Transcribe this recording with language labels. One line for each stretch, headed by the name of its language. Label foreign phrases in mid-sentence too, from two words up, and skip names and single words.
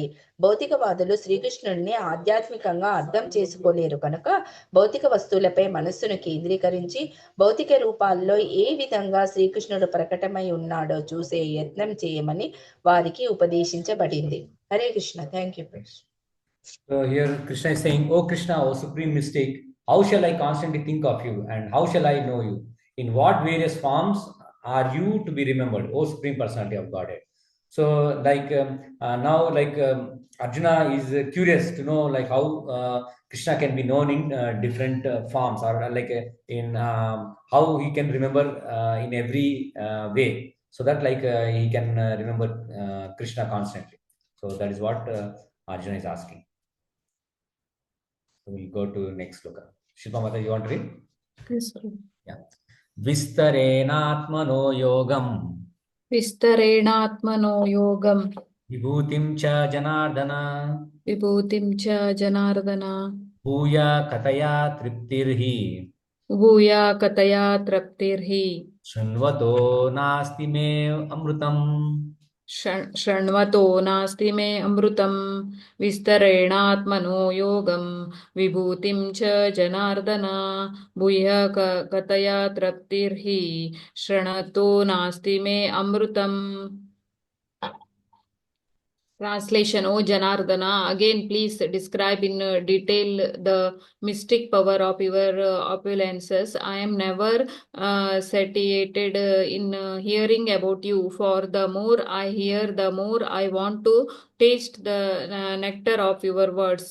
Telugu: భౌతికవాదులు శ్రీకృష్ణుడిని ఆధ్యాత్మికంగా అర్థం చేసుకోలేరు కనుక భౌతిక వస్తువులపై మనస్సును కేంద్రీకరించి భౌతిక రూపాల్లో ఏ విధంగా శ్రీకృష్ణుడు ప్రకటమై ఉన్నాడో చూసే యత్నం చేయమని వారికి ఉపదేశించబడింది.
Sanskrit: హరే కృష్ణ.
English: thank you. So here Krishna is saying, "O Krishna, O supreme mystic, how shall I constantly think of you, and how shall I know you? In what various forms are you to be remembered, O supreme personality of Godhead?" So like now like Arjuna is curious to know like how Krishna can be known in different forms, or like in how he can remember in every way, so that like he can remember Krishna constantly. So that is what Arjuna is asking. So we'll go to next sloka. Shilpa Mata, you want to read? Yes, sir. Yeah.
Sanskrit: Vistarenatmano yogam విస్తరేణాత్మనో యోగం vibhutim cha janardana విభూతిం చ జనార్దన bhuya kataya triptirhi భూయా కతయా తృప్తిర్హి shunvato nasti me amrutam. శృణ్వతో నాస్తి మే అమృతం. విస్తరేణాత్మనో యోగం విభూతిం చ జనార్దన భూయః కతయా తృప్తిర్హి శృణ్వతో నాస్తి మే అమృతం.
English: Translation: O Janardana, again please describe in detail the mystic power of your opulences. I am never satiated in hearing about you, for the more I hear, the more I want to taste the nectar of your words.